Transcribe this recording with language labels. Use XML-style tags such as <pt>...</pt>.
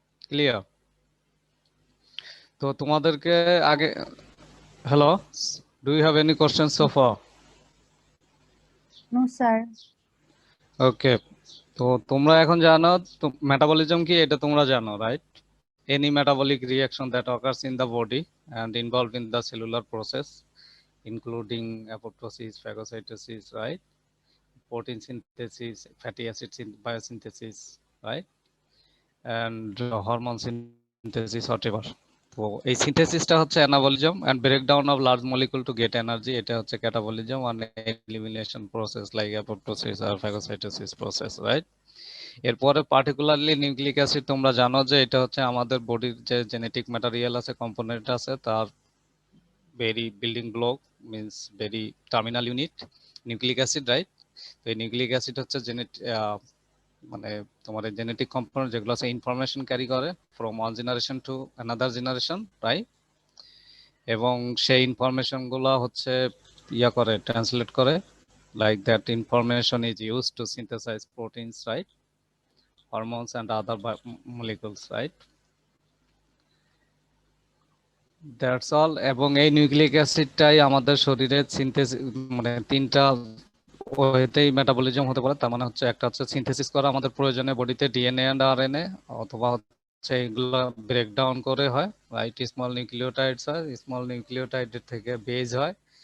<en>Clear?</en> <bn>তো তোমাদেরকে আগে,</bn> <en>Hello, do you have any question so far? No sir.</en> <bn>ওকে, তো তোমরা এখন জানো তো মেটাবলিজম কি, এটা তোমরা জানো, right?</bn> <en>Any metabolic reaction that occurs in the body and involved in the cellular process, including apoptosis, phagocytosis, right? Protein synthesis, fatty acid biosynthesis, right? And hormone synthesis, whatever.</en> <bn>তো এই সিনথেসিসটা হচ্ছে anabolism,</bn> <en>and breakdown of large molecule to get energy,</en> <bn>এটা হচ্ছে catabolism, আর elimination process like apoptosis আর phagocytosis process, right? এরপরে particularly nucleic acid, তোমরা জানো যে এটা হচ্ছে আমাদের বডির যে জেনেটিক ম্যাটেরিয়াল আছে, কম্পোনেন্ট আছে, তার very building block, means very terminal unit, nucleic acid, right? তো এই নিউক্লিক অ্যাসিড হচ্ছে মানে তোমার জেনেটিক কম্পোনেন্ট, যেগুলো আছে ইনফরমেশন ক্যারি করে</bn> <en>from one generation to another generation,</en> <bn>right? এবং সেই ইনফরমেশন গুলো হচ্ছে করে, ট্রান্সলেট করে,</bn> <en>like that information is used to synthesize proteins, right? Hormones and other molecules, right? That's all.</en> <bn>এবং এই নিউক্লিক অ্যাসিডটাই আমাদের শরীরে সিনথেসিস, মানে তিনটা ওয়েতেই মেটাবলিজম হতে পারে। তার মানে হচ্ছে একটা হচ্ছে সিনথেসিস করা আমাদের প্রয়োজনে বডিতে ডিএনএ এন্ড আরএনএ, অথবা হচ্ছে এগুলো ব্রেকডাউন করে হয়, রাইট? স্মল নিউক্লিওটাইডস হয়, স্মল নিউক্লিওটাইডের থেকে বেজ হয়,</bn>